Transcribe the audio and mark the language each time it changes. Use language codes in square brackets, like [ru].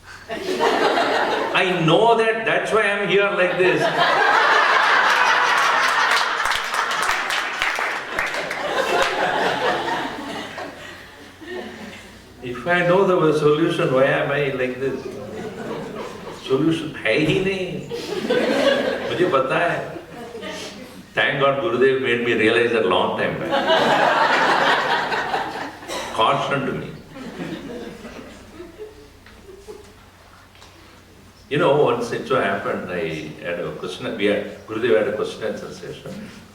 [en] I know that, that's why I'm here like this. If I know the solution, why am I like this? [hi] Solution है ही नहीं. मुझे पता है. [en] Thank God Gurudev made me realize that long time back. Cautioned me. You know, once it so happened, I had a question, Gurudev had a question answer session.